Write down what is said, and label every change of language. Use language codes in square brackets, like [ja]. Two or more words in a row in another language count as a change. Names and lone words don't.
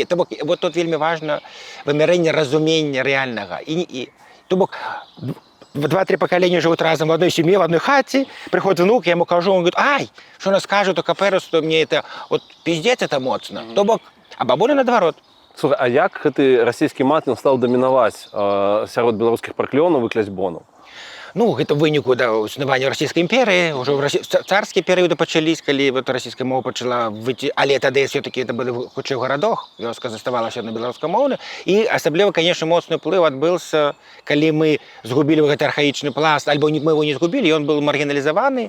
[be] То бок, вот тут вельмі важна вымярэнне разумення рэальнага. То бок, [ru] 2-3 поколения живут разом в одной семье, в одной хате, приходит внук, я ему кажу, он говорит, ай, что она скажет, то каперус, то мне это, вот пиздец это моцно. [be] То бок, а бабуля наадварот. Слухай, а як гэты расійскі мат стаў дамінаваць сярод беларускіх праклёнаў і кляцьбонаў? Ну, гэта ў выніку існавання расійскай імперыі, ўжо царскія перыяды пачались, калі расійская мова пачала выйти, але тады [ru] все-таки это было [be] хутчэй у гарадах, вёска заставалася на беларускамоўнай, і асабліва, конечно, моцны ўплыў адбыўся, калі мы згубілі гэты архаічны пласт, альбо мы его не згубілі, ён был маргіналізаваны.